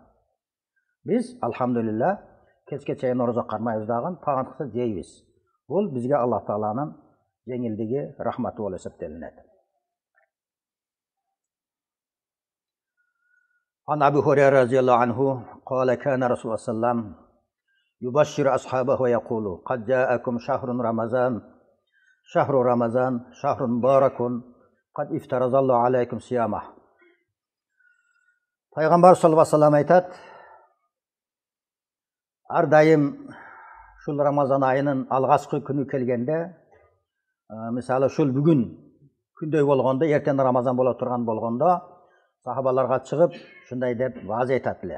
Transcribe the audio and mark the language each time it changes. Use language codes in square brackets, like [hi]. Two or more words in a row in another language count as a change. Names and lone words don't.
[uz] Biz alhamdulillah kechgacha ro'za qarmaymiz dag'in, tag'in qilsa jeymiz. Bu bizga Alloh taolaning yengildigi, rahmati bo'lib hisoblanadi. [ar] عن أبي هريرة رضي الله عنه قال كان رسول الله صلى الله عليه وسلم يبشر أصحابه ويقول قد جاءكم شهر رمضان شهر رمضان شهر مبارك قد افترض الله عليكم صيامه. [uz] Payg'ambar [ar] صلى الله عليه وسلم [uz] aytadi, har doim shu Ramazon oyining alg'ashqi kuni kelganda, misali shu bugun kunday bo'lganda, ertadan Ramazon bo'la turgan bo'lganda, sahobalarga chiqib shunday deb va'z aytadilar.